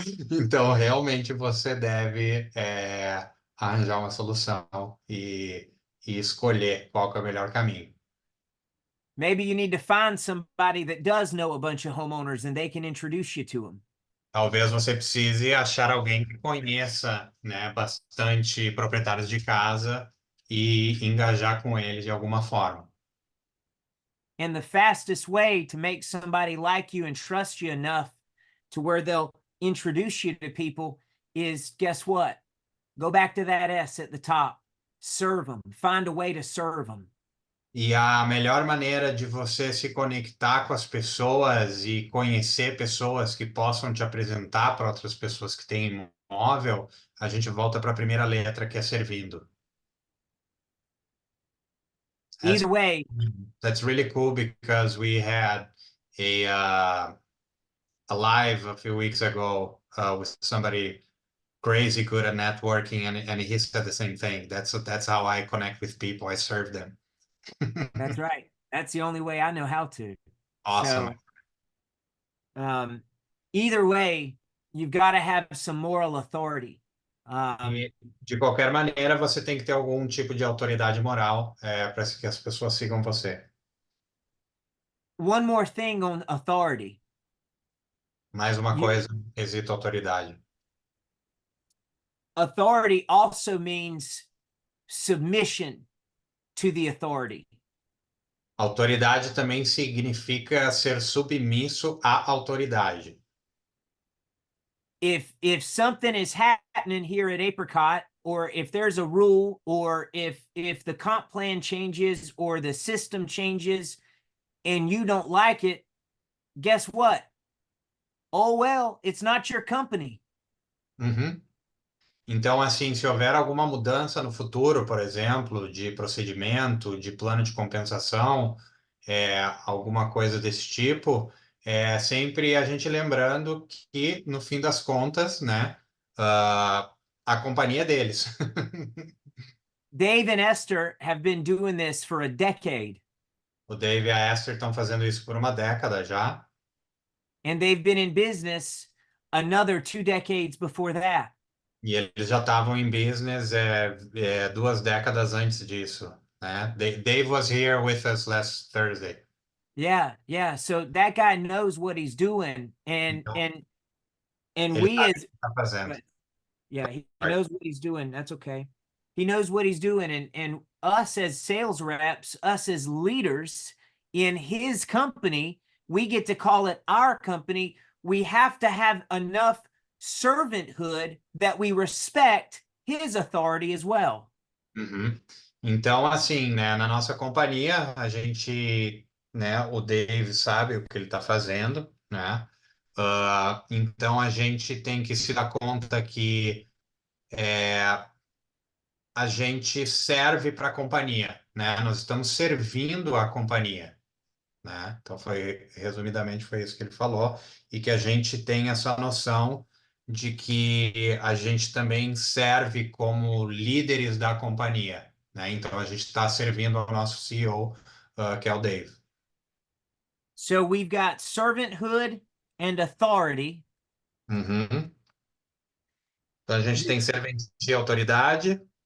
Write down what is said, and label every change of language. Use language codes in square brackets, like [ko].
[pt] Então, realmente, você deve arranjar uma solução e escolher qual que é o melhor caminho. [en] Maybe you need to find somebody that does know a bunch of homeowners and they can introduce you to them. [pt] Talvez você precise achar alguém que conheça, né, bastante proprietários de casa e engajar com eles de alguma forma. [en] And the fastest way to make somebody like you and trust you enough to where they'll introduce you to people is, guess what? Go back to that S at the top. Serve them. Find a way to serve them. [pt] E a melhor maneira de você se conectar com as pessoas e conhecer pessoas que possam te apresentar para outras pessoas que têm imóvel, a gente volta para a primeira letra, que é servindo. [en] Either way, That's really cool because we had a live a few weeks ago with somebody crazy good at networking, and he said the same thing. That's how I connect with people. I serve them. that's right. That's the only way I know how to. Awesome. So, either way, you've got to have some moral authority. [pt] E, de qualquer maneira, você tem que ter algum tipo de autoridade moral para que as pessoas sigam você. [en] One more thing on authority. [pt] Mais uma coisa, quesito autoridade. [en] Authority also means submission to the authority. [pt] Autoridade também significa ser submisso à autoridade. [en] If something is happening here at Apricot, or if there's a rule, or if the comp plan changes or the system changes and you don't like it, guess what? Oh, well, it's not your company. Uhum. [pt] Então, assim, se houver alguma mudança no futuro, por exemplo, de procedimento, de plano de compensação, alguma coisa desse tipo, sempre a gente lembrando que, no fim das contas, né, a companhia é deles. [en] Dave and Esther have been doing this for a decade. [pt] O Dave e a Esther estão fazendo isso por uma década já. [en] And they've been in business another 2 decades before that. [pt] E eles já estavam em business 2 décadas antes disso, né? [en] Dave was here with us last Thursday. Yeah. So that guy knows what he's doing, and [pt] Então, [en] we as [pt] tá fazendo. [en] he knows what he's doing. That's okay. He knows what he's doing, and us as sales reps, us as leaders in his company, we get to call it our company. We have to have enough servanthood that we respect his authority as well. Uhum. [pt] Então, assim, né, na nossa companhia, a gente, né, o Dave sabe o que ele está fazendo, né? Então a gente tem que se dar conta que a gente serve para a companhia, né? Nós estamos servindo a companhia, né? Então resumidamente foi isso que ele falou, e que a gente tem essa noção de que a gente também serve como líderes da companhia, né? Então a gente está servindo ao nosso CEO, que é o Dave. [en] So we've got servanthood and authority. Uhum. [pt] Então a gente tem serventia e autoridade.